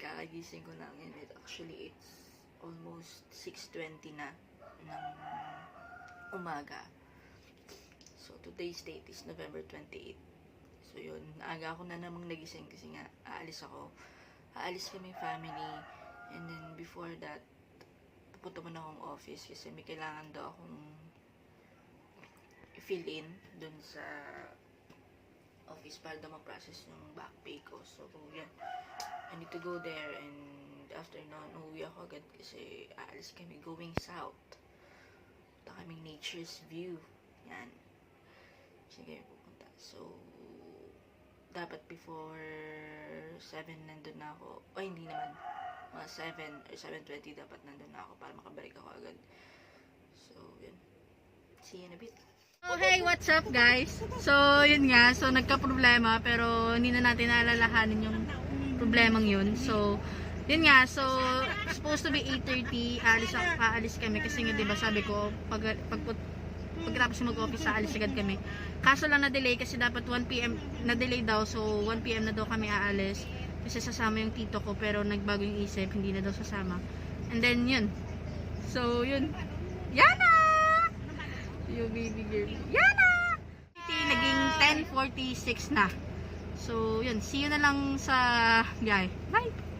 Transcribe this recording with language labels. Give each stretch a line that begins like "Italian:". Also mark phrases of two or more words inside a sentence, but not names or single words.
Filipino: Kagising ko lang
English: and actually it's almost
Filipino: 6:20 na ng umaga.
English: So today's date is November 28.
Filipino: So yun, naaga ako na namang nagising kasi nga aalis ako. Aalis kami family
English: and then before that
Filipino: pupunta muna akong office kasi may kailangan daw akong
English: fill in
Filipino: dun sa office para daw ma-process yung
English: back pay
Filipino: ko. So yan,
English: I need to go there and after
Filipino: nun, uuwi ako agad kasi aalis kami
English: going south.
Filipino: Punta kaming nature's view. Yan. Sige, pupunta. So, dapat before 7 nandun na ako. O, hindi naman. Mga 7 or 7:20 dapat nandun na ako para makabalik ako agad. So, yun.
English: See you in a bit. Oh, hey, what's up guys?
Filipino: So, yun nga. So, nagka-problema pero hindi na natin naalalahanin yung problemang yun. So, yun nga.
English: So, supposed to be 8:30.
Filipino: Aalis kami kasi nga, diba, sabi ko, pagkatapos mag-office, aalis agad kami. Kaso lang na-delay kasi dapat 1 PM na-delay daw. So, 1 PM na daw kami aalis. Kasi sasama yung tito ko pero nagbago yung isip. Hindi na daw sasama.
English: And then,
Filipino: yun. So, yun. Yana! Yung baby girl. Yana! Naging 10:46 na. So, yun.
English: See you
Filipino: na lang sa guy. Bye!